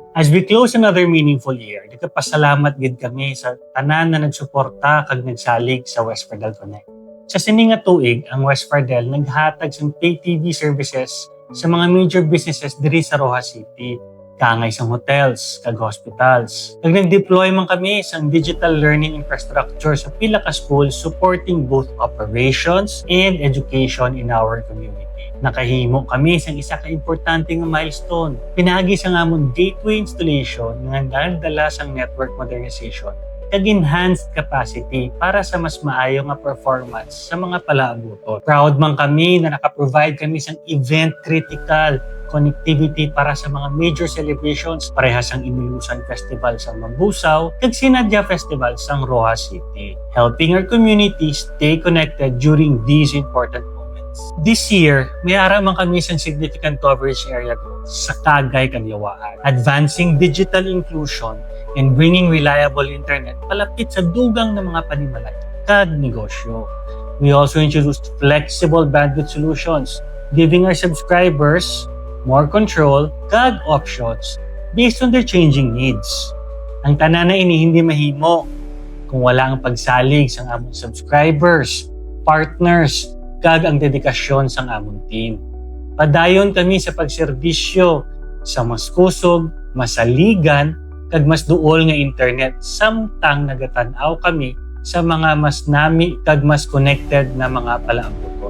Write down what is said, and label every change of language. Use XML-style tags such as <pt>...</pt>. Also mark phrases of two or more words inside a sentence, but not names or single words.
<en>As we close another meaningful year,</en> <hil>nagpasalamat gid kami sa tanan na nagsuporta kag nagsalig sa West Fardel Connect. Sa sini nga tuig, ang West Fardel naghatag sa</hil> <en>pay TV services</en> <hil>sa mga</hil> <en>major businesses</en> <hil>diri sa Roxas City, kangay sa hotels kag hospitals. Nag-deploy man kami sa</hil> <en>digital learning infrastructure</en> <hil>sa pila ka schools</hil> <en>supporting both operations and education in our community.</en> <hil>Nakahimo kami sa isa ka importante nga milestone. Pinagi sa ngamon</hil> <en>gateway installation</en> <hil>nga nagdala sa</hil> <en>network modernization</en> <hil>kag</hil> <en>enhanced capacity</en> <hil>para sa mas maayo nga performance sa mga palaabuton. Proud man kami na naka-provide kami sa</hil> <en>event critical connectivity</en> <hil>para sa mga</hil> <en>major celebrations,</en> <hil>parehas ang Inuusan Festival sa Mambusaw kag Sinadya Festival sa Roxas City,</hil> <en>helping our community stay connected during these important moments. This year,</en> <hil>may ara man kami sa</hil> <en>significant coverage area growth</en> <hil>sa Cagay kag Yawaan,</hil> <en>advancing digital inclusion and bringing reliable internet</en> <hil>palapit sa dugang ng mga panimalay kag negosyo.</hil> <en>We also introduced flexible bandwidth solutions, giving our subscribers more control kag options based on their changing needs.</en> <hil>Ang tanan na ini hindi mahimo kung wala ang pagsalig sa among subscribers, partners, kag ang dedikasyon sa among team. Padayon kami sa pagserbisyo sa mas kusog, masaligan, kag mas duol nga internet samtang nagatanaw kami sa mga mas nami kag mas connected na mga palaabuton.</hil>